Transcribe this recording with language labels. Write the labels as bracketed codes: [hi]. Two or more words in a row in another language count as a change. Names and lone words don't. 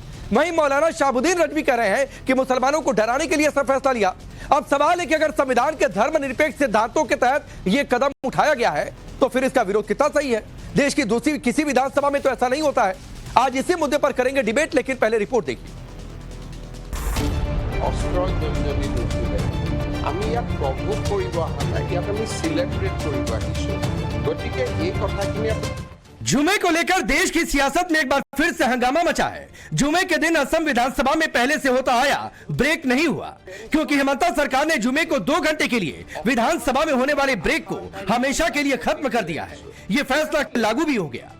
[hi] वहीं मौलाना शाहबुद्दीन रजवी कह रहे हैं कि मुसलमानों को डराने के लिए ऐसा फैसला लिया। अब सवाल है कि अगर संविधान के धर्मनिरपेक्ष सिद्धांतों के तहत यह कदम उठाया गया है तो फिर इसका विरोध कितना सही है। देश की दूसरी किसी विधानसभा में तो ऐसा नहीं होता है। आज इसी मुद्दे पर करेंगे डिबेट, लेकिन पहले रिपोर्ट देखिए। [as] আমি ইয়াক প্ৰভোগ কৰিব অহা নাই, ইয়াক আমি সিলেব্ৰেট কৰিব আহিছোঁ। গতিকে এই কথাখিনি [hi] जुमे को लेकर देश की सियासत में एक बार फिर से हंगामा मचा है। जुमे के दिन असम विधानसभा में पहले से होता आया ब्रेक नहीं हुआ, क्योंकि हिमंता सरकार ने जुमे को 2 घंटे के लिए विधानसभा में होने वाले ब्रेक को हमेशा के लिए खत्म कर दिया है। यह फैसला लागू भी हो गया।